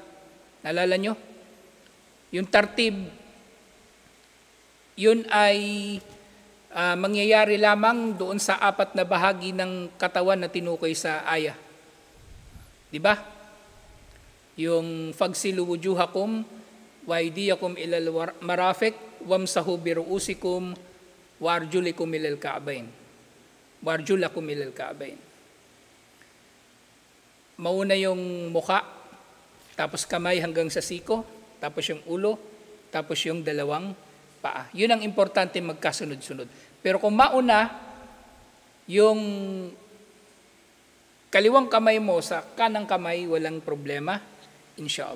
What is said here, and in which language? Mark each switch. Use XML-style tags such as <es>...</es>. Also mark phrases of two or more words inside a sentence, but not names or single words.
<tl>Naalala nyo? Yung tartib, yun ay mangyayari lamang doon sa apat na bahagi ng katawan na tinukoy sa ayah. Di ba?</tl> <ar>Yung فاغسلوا وجوهكم وأيديكم إلى المرافق وامسحوا برءوسكم وأرجلكم إلى الكعبين. وأرجلكم إلى الكعبين.</ar> <tl>Mauna yung muka, tapos kamay hanggang sa siko, tapos yung ulo, tapos yung dalawang paa. Yun ang importante magkasunod-sunod. Pero kung mauna yung kaliwang kamay mo sa kanang kamay, walang problema, inshallah.</tl>